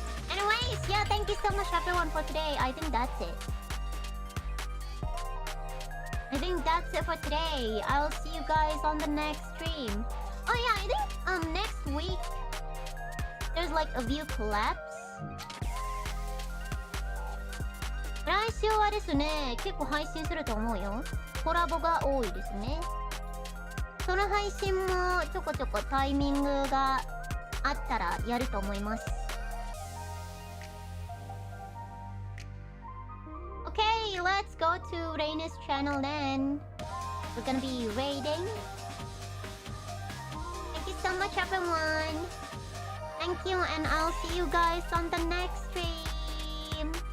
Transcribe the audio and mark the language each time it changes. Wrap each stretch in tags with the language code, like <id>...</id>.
<en>Anyways, yeah, thank you so much everyone for today. I think that's it. For today. I'll see you guys on the next stream. Oh yeah, I think next week there's like a view collapse.</en> <ja>来週はですね、結構配信すると思うよ。コラボが多いですね。その配信もちょこちょこタイミングがあったらやると思います。</ja> <en>Okay, let's go to Raina's channel then. We're gonna be raiding. Thank you so much, everyone. Thank you, and I'll see you guys on the next stream.</en>